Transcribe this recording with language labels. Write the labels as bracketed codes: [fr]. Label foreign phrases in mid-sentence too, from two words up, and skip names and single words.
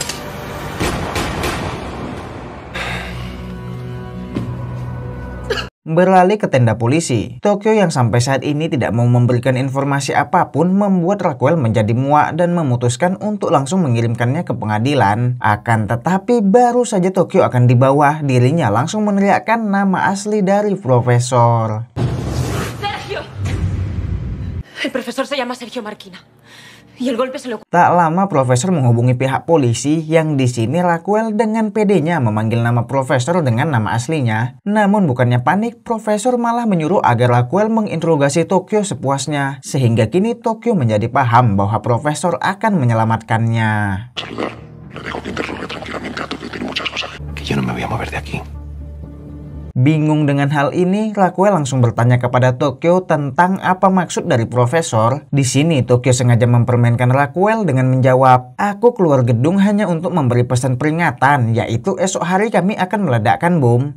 [id] Beralih ke tenda polisi, Tokyo yang sampai saat ini tidak mau memberikan informasi apapun membuat Raquel menjadi muak dan memutuskan untuk langsung mengirimkannya ke pengadilan. Akan tetapi baru saja Tokyo akan dibawa, dirinya langsung meneriakkan nama asli dari Profesor. [es] ¡Sergio! El profesor se llama Sergio Marquina. Y el golpe se lo... [id] Tak lama Profesor menghubungi pihak polisi yang di sini Raquel dengan pedenya memanggil nama Profesor dengan nama aslinya. Namun bukannya panik, Profesor malah menyuruh agar Raquel menginterogasi Tokyo sepuasnya. Sehingga kini Tokyo menjadi paham bahwa Profesor akan menyelamatkannya. [es] Que yo no me voy a mover de aquí. [id] Bingung dengan hal ini, Raquel langsung bertanya kepada Tokyo tentang apa maksud dari Profesor. Di sini Tokyo sengaja mempermainkan Raquel dengan menjawab, "Aku keluar gedung hanya untuk memberi pesan peringatan, yaitu esok hari kami akan meledakkan bom."